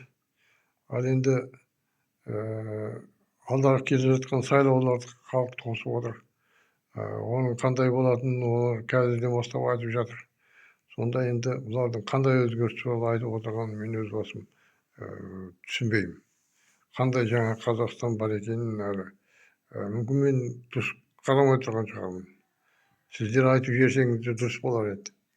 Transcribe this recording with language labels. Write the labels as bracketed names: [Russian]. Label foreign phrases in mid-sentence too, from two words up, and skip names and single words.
[Kazakh] Ал енді алдағы келе жатқан сайлауларды халық тосып отыр. Оның қандай болатынын олар қазірден бастап айтып жатыр. Сонда енді бұлардың қандай өзгеріс туралы айтып отырғанын мен өз басым түсінбеймін. [Kyrgyz] кандай жаңа Казакстан бар экенин мүмкүн мен дурус карамай турган чыгармын. Сиздер айтып жиберсеңиздер дурус болар эди.